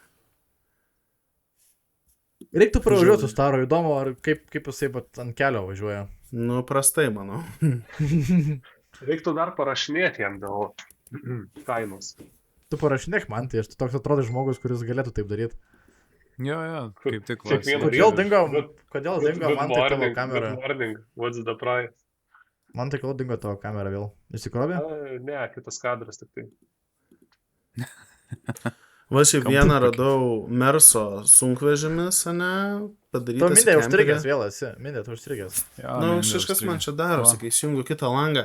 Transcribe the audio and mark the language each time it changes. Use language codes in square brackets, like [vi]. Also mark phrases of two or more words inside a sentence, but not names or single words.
[lt] Reiktų pravažiuoti su Staru, įdomu, ar kaip jisai ant kelio važiuoja. Nu, prastai, manau. Reiktų dar parašinėti jam dėl kainos. Tu parašinėk man, tai aš toks atrodo žmogus, kuris galėtų taip daryti. Jo, kaip tik Kiekvieną Kodėl dingo man tai tavo kamera? [en] Good morning, what's the price? [lt] Man tai kodėl dingo tavo kamera vėl? Įsikrovė? Ne, kitas kadras tik tai. Va, šiaip vieną radau Merso sunkvežimis, ane, Tu padarytas Mindė kempery. užstrigęs vėl esi, Mindė tu užstrigęs. Nu, kažkas man čia daro, sakai, įsijungiu kitą langą.